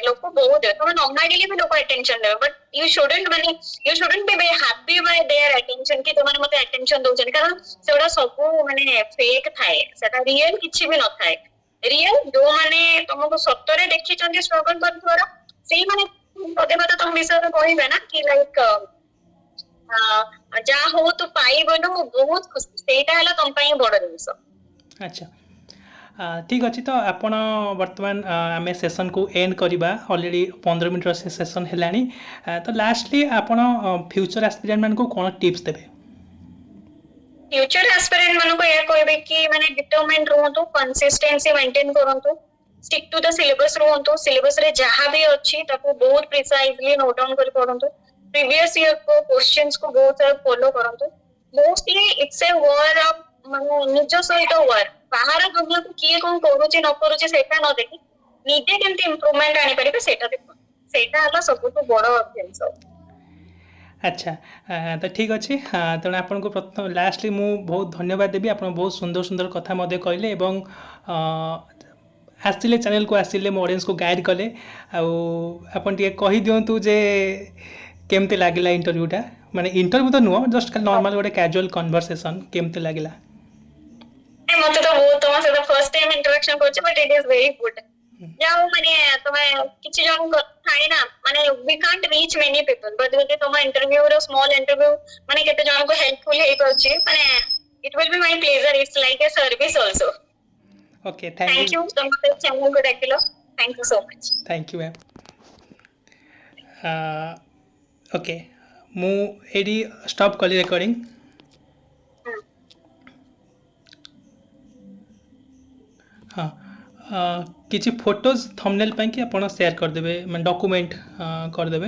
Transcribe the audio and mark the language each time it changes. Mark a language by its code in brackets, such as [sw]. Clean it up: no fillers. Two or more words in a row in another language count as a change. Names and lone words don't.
[or] ଲୋକ ବହୁତ ଦେବେ ତମେ ନ ମାଗିଲେ ବି ଲୋକ ଆଟେନସନ ଦେବେ [en] but you shouldn't be happy by their attention [or] କି ତମାନେ ମତେ ଆଟେନସନ ଦଉଛନ୍ତି କାରଣ ସେଗୁଡା ସବୁ ମାନେ ଫେକ୍ ଥାଏ ସେଟା ରିଏଲ କିଛି ବି ନଥାଏ ରିଏଲ ଯୋଉମାନେ ତମକୁ ସତରେ ଦେଖିଛନ୍ତି ଷ୍ଟ୍ରଗଲ କରୁଥିବାର ସେଇମାନେ ପଦେ ପଦେ ତମ ବିଷୟରେ କହିବେ ନା କି ଲାଇକ ଯାହା ହଉ ତୁ ପାଇଗଲୁ ମୁଁ ବହୁତ ଖୁସି ସେଇଟା ହେଲା ତମ ପାଇଁ ବଡ ଜିନିଷ ଆଚ୍ଛା ଠିକ୍ ଅଛି ତ ଆପଣ ବର୍ତ୍ତମାନ ଆମେ ସେସନ୍କୁ ଏଣ୍ଡ କରିବା ଅଲରେଡ଼ି 15 ମିନିଟ୍ର ସେ ସେସନ୍ ହେଲାଣି ତ ଲାଷ୍ଟଲି ଆପଣ [en] future aspirant [or] ମାନଙ୍କୁ କ'ଣ ଟିପ୍ସ ଦେବେ [en] future aspirant [or] ମାନଙ୍କୁ ଏହା କହିବେ କି ମାନେ ଡିଟରମାଇଣ୍ଡ ରୁହନ୍ତୁ [en] consistency maintain [or] କରନ୍ତୁ [en] stick to the syllabus [or] ରୁହନ୍ତୁ ସିଲେବସ ରେ ଯାହା ବି ଅଛି ତାକୁ ବହୁତ [en] precisely note down [or] କରି ପଢନ୍ତୁ [en] previous year [hi] को क्वेश्चंस को बहुत सारा फॉलो [or] କରନ୍ତୁ [en] mostly it's a war of [or] ମାନେ ନିଜ ସହିତ ୱାର ବାହାର ଦୁନିଆକୁ କିଏ କଣ କରୁଛି ନ କରୁଛି ସେଇଟା ନ ଦେଖି ନିଜେ କେମିତି ଇମ୍ପ୍ରୁଭମେଣ୍ଟ ଆଣିପାରିବେ ସେଇଟା ଦେଖନ୍ତୁ ସେଇଟା ହେଲା ସବୁଠୁ ବଡ ଜିନିଷ ଆଚ୍ଛା ତ ଠିକ୍ ଅଛି ତେଣୁ ଆପଣଙ୍କୁ ପ୍ରଥମ ଲାଷ୍ଟଲି ମୁଁ ବହୁତ ଧନ୍ୟବାଦ ଦେବି ଆପଣ ବହୁତ ସୁନ୍ଦର ସୁନ୍ଦର କଥା ମଧ୍ୟ କହିଲେ ଏବଂ ଆସିଲେ ଚ୍ୟାନେଲକୁ ଆସିଲେ ମୋ ଅଡ଼ିଏନ୍ସକୁ ଗାଇଡ଼ କଲେ ଆଉ ଆପଣ ଟିକେ କହିଦିଅନ୍ତୁ ଯେ କେମିତି ଲାଗିଲା ଇଣ୍ଟରଭ୍ୟୁଟା ମାନେ ଇଣ୍ଟରଭ୍ୟୁ ତ ନୁହଁ ଜଷ୍ଟ ଖାଲି ନର୍ମାଲ ଗୋଟେ [en] casual conversation [or] କେମିତି ଲାଗିଲା ମତେ ତ ବହୁତ ତମ ସହିତ [en] first time interaction [or] କରୁଛି [en] but it is very good [or] ଯାଉ ମାନେ ତମେ କିଛି ଜଣ ଥାଏ ନା ମାନେ [en] we can't reach many people but [or] ଯଦି ତମ ଇଣ୍ଟରଭ୍ୟୁ ର [en] small interview [or] ମାନେ କେତେ ଜଣଙ୍କୁ ହେଲ୍ପଫୁଲ ହେଇପାରୁଛି ମାନେ [en] it will be my pleasure it's like a service also [or] ଓକେ [en] thank you [or] ତମ ମତେ ଚ୍ୟାନେଲକୁ ଡାକିଲ [en] thank you so much thank you ma'am okay [or] ମୁଁ ଏଇଠି ଷ୍ଟପ୍ କଲି ରେକର୍ଡ଼ିଂ ହଁ କିଛି [en] photos thumbnail [or] ପାଇଁ କି ଆପଣ ସେୟାର କରିଦେବେ ମାନେ ଡକୁମେଣ୍ଟ କରିଦେବେ